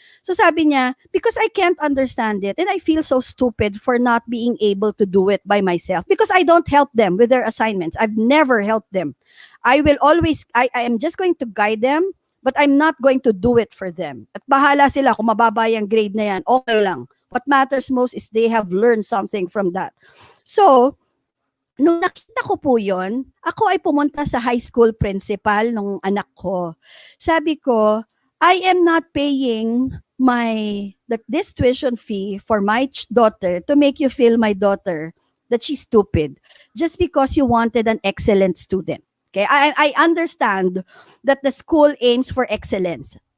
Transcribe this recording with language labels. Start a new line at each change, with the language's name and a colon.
English: So sabi niya, because I can't understand it and I feel so stupid for not being able to do it by myself because I don't help them with their assignments. I've never helped them. I am just going to guide them, but I'm not going to do it for them.
Filipino: At bahala sila kung mababa yung grade na yan, okay lang.
English: What matters most is they have learned something from that.
Filipino: So, nung nakita ko po yon, ako ay pumunta sa high school principal ng anak ko. Sabi ko,
English: I am not paying this tuition fee for my daughter to make you feel my daughter that she's stupid just because you wanted an excellent student. Okay, I understand that the school aims for excellence.